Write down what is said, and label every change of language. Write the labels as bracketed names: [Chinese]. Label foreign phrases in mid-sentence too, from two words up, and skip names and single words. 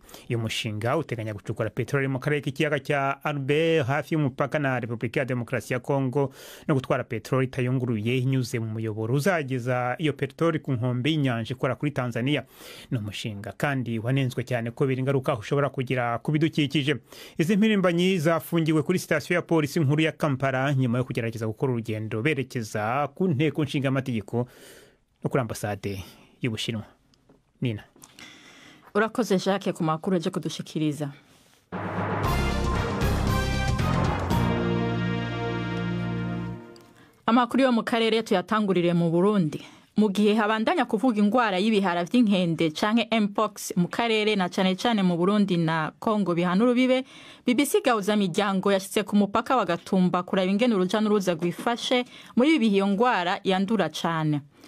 [Kinyarwanda] Iyo mushinga uteganya gucukura petroli mu karere k'ikiyaga cya Albert hafi y'umupaka na Repubulika ya Demokarasi ya Kongo no gutwara petroli itayunguruye inyuze mu muyoboro uzageza iyo petroli ku nkombe y'inyanja ikora kuri Tanzania. No mushinga kandi wanenzwe cyane ko biri ingaruka ushobora kugira ku bidukikije. Izi mpirimbanyi zafungiwe kuri sitasiyo ya polisi nkuru ya Kampala nyuma yo kugerageza gukora urugendo berekeza ku nteko nshinga amategeko no kuri ambasade y'Ubushinwa. [Rundi] Nina, urakoze Jacques ku makuru aje kudushikiriza. Amakuru yo mu karere tuyatangurire mu Burundi. Mu gihe habandanya kuvuga ingwara y'ibihara vy'inkende canke mpox mu karere na cane cane mu Burundi na Kongo bihana urubibe, BBC Gahuzamiryango yashitse ku mupaka wa Gatumba kuraba ingene uruja n'uruza rwifashe muri ibi bihe iyo ngwara yandura cane.